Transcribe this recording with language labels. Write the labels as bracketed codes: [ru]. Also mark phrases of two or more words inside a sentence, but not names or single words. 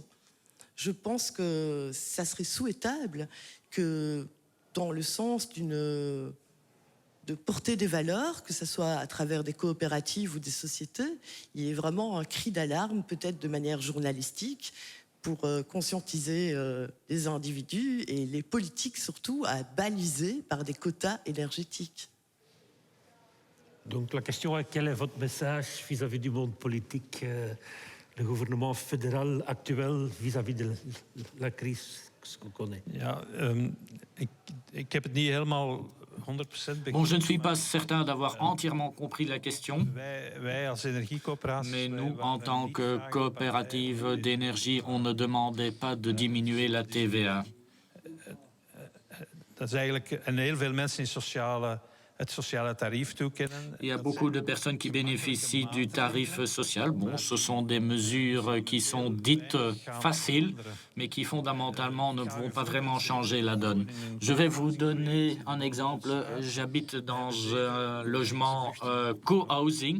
[fr] Je pense que ça serait souhaitable que, dans le sens de porter des valeurs, que ce soit à travers des coopératives ou des sociétés, il y ait vraiment un cri d'alarme, peut-être de manière journalistique, pour conscientiser les individus et les politiques surtout à baliser par des quotas énergétiques. Donc la question est, quel est votre message vis-à-vis du monde politique, le gouvernement fédéral actuel vis-à-vis de la crise qu'on connaît? [nl] Ja, ik heb het niet helemaal 100% [fr] Bon, je ne suis pas certain d'avoir entièrement compris la question, mais nous, en tant que coopérative d'énergie, on ne demandait pas de diminuer la TVA. [nl] Dat is eigenlijk, en heel veel mensen in sociale [fr] Il y a beaucoup de personnes qui bénéficient du tarif social. Bon, ce sont des mesures qui sont dites faciles, mais qui fondamentalement ne vont pas vraiment changer la donne. Je vais vous donner un exemple. J'habite dans un logement co-housing.